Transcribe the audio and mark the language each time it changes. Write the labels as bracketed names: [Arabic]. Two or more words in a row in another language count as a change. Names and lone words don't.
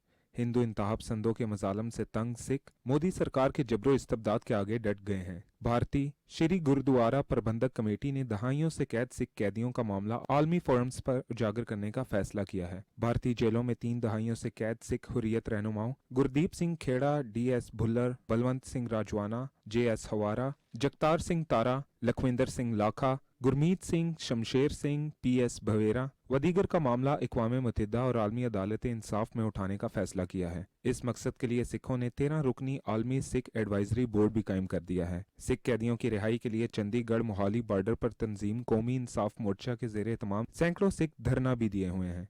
[Urdu] ہندو انتہا پسندوں کے مظالم سے تنگ سکھ مودی سرکار کے جبر و استبداد کے آگے ڈٹ گئے ہیں۔ بھارتی شری گردوارہ پربندھک کمیٹی نے دہائیوں سے قید سکھ قیدیوں کا معاملہ عالمی فورمز پر اجاگر کرنے کا فیصلہ کیا ہے۔ بھارتی جیلوں میں 3 دہائیوں سے قید سکھ حریت رہنماؤں گردیپ سنگھ کھیڑا، ڈی ایس بھلر، بلونت سنگھ راجوانا، جے ایس ہوارا، جگتار سنگھ تارا، لکھویندر سنگھ لاکھا، گرمیت سنگھ، شمشیر سنگھ، پی ایس بھویرا و دیگر کا معاملہ اقوام متحدہ اور عالمی عدالت انصاف میں اٹھانے کا فیصلہ کیا ہے۔ اس مقصد کے لیے سکھوں نے 13 رکنی عالمی سکھ ایڈوائزری بورڈ بھی قائم کر دیا ہے۔ سکھ قیدیوں کی رہائی کے لیے چندی گڑھ موہالی بارڈر پر تنظیم قومی انصاف مورچہ کے زیر اہتمام سینکڑوں سکھ دھرنا بھی دیے ہوئے ہیں۔